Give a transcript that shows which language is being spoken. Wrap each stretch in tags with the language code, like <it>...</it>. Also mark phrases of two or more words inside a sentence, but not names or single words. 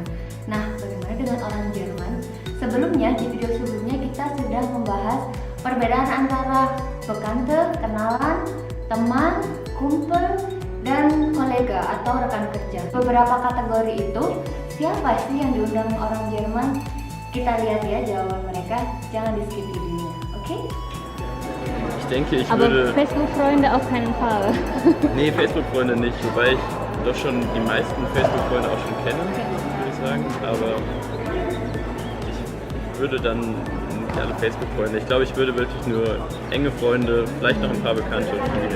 <id>Nah, bagaimana dengan orang Jerman? Sebelumnya, di video sebelumnya kita sudah membahas perbedaan antara Bekannte, kenalan, teman, kumpul, dan kolega atau rekan kerja. Beberapa kategori itu, siapa sih yang diundang orang Jerman? Kita lihat ya jawaban mereka, jangan di skip videonya, oke?</id> <de>Ich denke, ich Aber würde... Facebook-Freunde auf keinen Fall. Nee, Facebook-Freunde nicht, wobei ich doch schon die meisten Facebook-Freunde auch schon kenne, würde ich sagen. Aber ich würde dann nicht alle Facebook-Freunde. Ich glaube, ich würde wirklich nur enge Freunde, vielleicht noch ein paar Bekannte und Familie.</de>